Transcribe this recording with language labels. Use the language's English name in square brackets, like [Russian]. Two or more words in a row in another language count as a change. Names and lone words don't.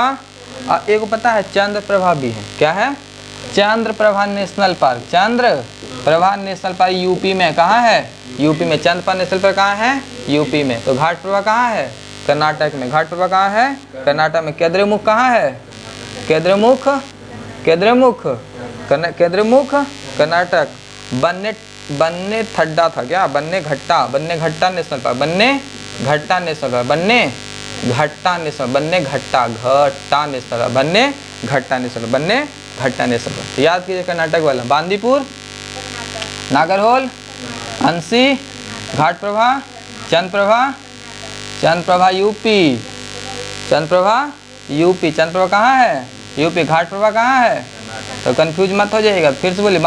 [Hindi] और एक पता है चंद्र प्रभा भी है। क्या है? चंद्र प्रभा नेशनल पार्क। चंद्र प्रभा नेशनल पार्क यूपी में। कहाँ है? यूपी में। चंद्र प्रभा नेशनल पार्क कहाँ है? यूपी में। तो घाट प्रभा कहाँ है? कर्नाटक में। घाट प्रभा कहाँ है? कर्नाटक में। केद्रमुख कहाँ है? केद्रमुख, केद्रमुख, केद्रमुख कर्नाटक। बन्ने, बन्ने थड्डा था क्या? बन्ने घट्टा, बन्ने घट्टा नेशनल पार्क। बन्ने घट्टा नेशनल पार्क। बन्ने घट्टा नेशनल, बन्ने घट्टा, घट्टा नेशनल पार्क। बन्ने घट्टा नेशनल, बन्ने घट्टा नेशनल पार्क। तो याद कीजिए कर्नाटक वाला। बांदीपुर, नागरहोल, अंसी, घाट प्रभा, चंद्र प्रभा, चंद्र प्रभा यूपी, चंद्र प्रभा यूपी। चंद्र प्रभा कहाँ है? यूपी। घाट प्रभा कहाँ है? तो कंफ्यूज मत हो जाइएगा। फिर से बोलिए।